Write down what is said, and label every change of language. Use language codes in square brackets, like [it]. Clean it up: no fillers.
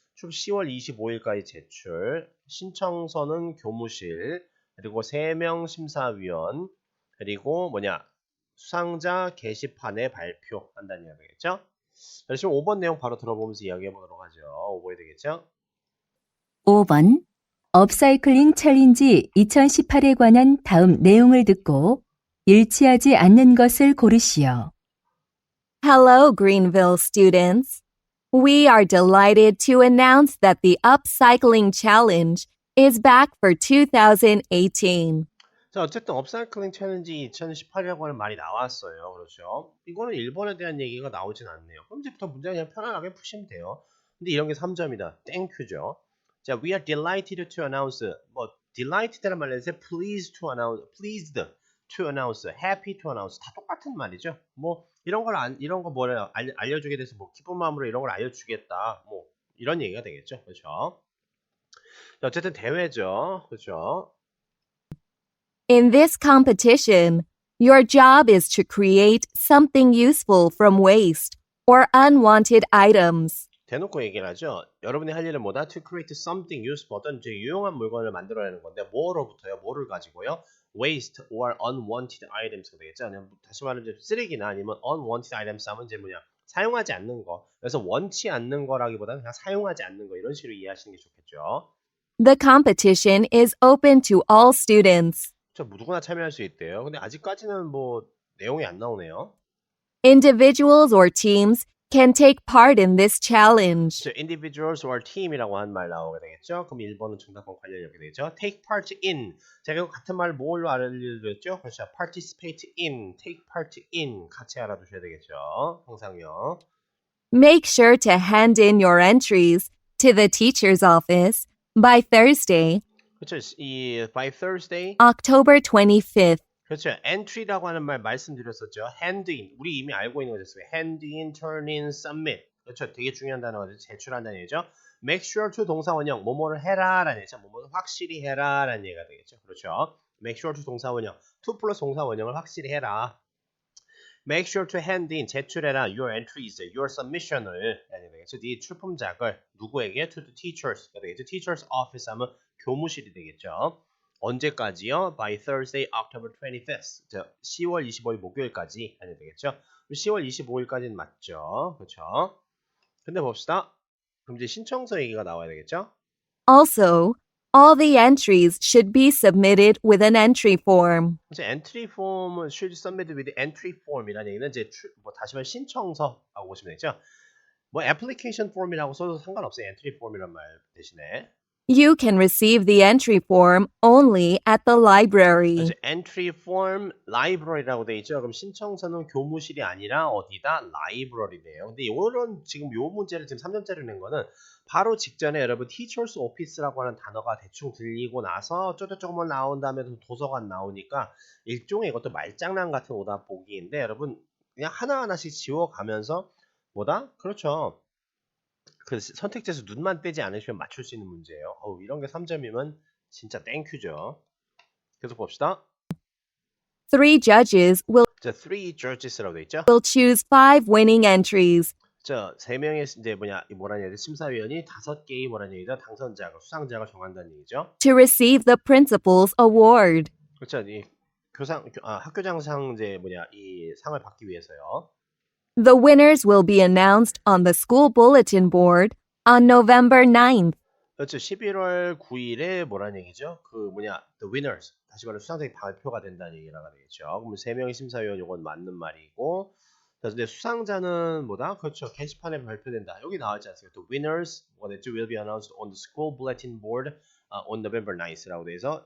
[ko] 10월 25일까지 제출, 신청서는 교무실, 그리고 3명 심사위원, 그리고 수상자 게시판에 발표한다는 이야기 되겠죠. 그러시면 5번 내용 바로 들어보면서 이야기해 보도록 하죠. 5번이 되겠죠. 5번 업사이클링 챌린지 2018에 관한 다음 내용을 듣고 일치하지 않는 것을 고르시오. [en] Hello, Greenville students. We are delighted to announce that the Upcycling Challenge is back for 2018. [ko] 자, 어쨌든 업사이클링 챌린지 2018이라고 하는 말이 나왔어요. 그렇죠? 이거는 1번에 대한 얘기가 나오진 않네요. 그럼 이제부터 문제 그냥 편안하게 푸시면 돼요. 근데 이런 게 3점이다. 땡큐죠. [en] 자, we are delighted to announce. delighted라는 말에서 pleased to announce, happy to announce [ko] 다 똑같은 말이죠. 이런 거 알려주게 돼서 기쁜 마음으로 이런 걸 알려주겠다. 이런 얘기가 되겠죠. 그렇죠? 자, 어쨌든 대회죠. 그렇죠? [en] In this competition, your job is to create something useful from waste or unwanted items. [ko] 대놓고 얘기를 하죠. 여러분이 할 일은 뭐다? [en] To create something useful. [ko] 어떤 유용한 물건을 만들어내는 건데 뭐로부터요? 뭐를 가지고요? [en] Waste or unwanted items가 되겠죠. [ko] 다시 말하면 쓰레기나 아니면 unwanted items 하면 사용하지 않는 거. 그래서 원치 않는 거라기보다는 그냥 사용하지 않는 거 이런 식으로 이해하시는 게 좋겠죠. [en] The competition is open to all students. [ko] 누구나 참여할 수 있대요. 근데 아직까지는 내용이 안 나오네요. [en] Individuals or teams can take part in this challenge. [ko] individuals or team이라고 하는 말 나오게 되겠죠. 그럼 1번은 정답과 관련이 이렇게 되겠죠. [en] take part in. [ko] 제가 이거 같은 말을 뭘로 알려드렸죠? 그렇죠. [en] participate in, take part in [ko] 같이 알아두셔야 되겠죠. 항상요. [en] Make sure to hand in your entries to the teacher's office by Thursday, 그렇죠. by Thursday. October 25th. [ko] 그렇죠. entry라고 하는 말 말씀드렸었죠. [en] hand in. [ko] 우리 이미 알고 있는 거죠. [en] hand in, turn in, submit. 그렇죠. [ko] 되게 중요한 단어가 제출한다는 얘기죠. [en] make sure to 동사 원형. [ko] 뭐뭐를 해라라는 얘기죠. 뭐뭐를 확실히 해라라는 얘기가 되겠죠. 그렇죠. [en] make sure to 동사 원형. [ko] to 플러스 동사 원형을 확실히 해라. [en] make sure to hand in. [ko] 제출해라. [en] your entries, your submission을. [ko] 되겠죠. 네 출품작을 누구에게? [en] to the teachers가 되겠죠. [ko] teacher's office 하면 교무실이 되겠죠. 언제까지요? [en] By Thursday, October 25th. [ko] 10월 25일 목요일까지 해야 되겠죠. 10월 25일까지는 맞죠. 그렇죠. 근데 봅시다. 그럼 이제 신청서 얘기가 나와야 되겠죠. [en] Also, all the entries should be submitted with an entry form. [ko] 이제 entry form은 [en] should submit with entry form [ko] 이라는 얘기는 이제 다시 말해 신청서라고 보시면 되죠. application form이라고 써도 상관없어요. entry form이란 말 대신에. [en] You can receive the entry form only at the library. [ko] entry form library라고 돼 있죠. 그럼 신청서는 교무실이 아니라 어디다? library네요. 근데 지금 요 문제를 지금 3점짜리 낸 거는 바로 직전에 여러분 teacher's office라고 하는 단어가 대충 들리고 나서 쪼쪼쪼만 나온 다음에 도서관 나오니까 일종의 이것도 말장난 같은 오답 보기인데 여러분 그냥 하나하나씩 지워가면서 그렇죠. 그 선택지에서 눈만 떼지 않으시면 맞출 수 있는 문제예요. 이런 게 3점이면 진짜 땡큐죠. 계속 봅시다. [en] Three judges will [ko] three judges라고 돼 있죠. [en] choose 5 winning entries. [ko] 3명의 심사위원이 5개의 당선자가 수상자가 정한다는 얘기죠. [en] To receive the principal's award. [ko] 그렇죠. 이 학교장상 이 상을 받기 위해서요. [en] The winners will be announced on the school bulletin board on November 9th. [ko] 그렇죠. 11월 9일에 뭐라는 얘기죠? the winners. 다시 말해 수상자가 발표가 된다는 얘기가 되겠죠. 그럼 3명의 심사위원 이건 맞는 말이고. 근데 수상자는 그렇죠. 게시판에 발표된다. 여기 나왔지 않습니까? [en] The winners will be announced on the school bulletin board on November 9th라고 돼 있어.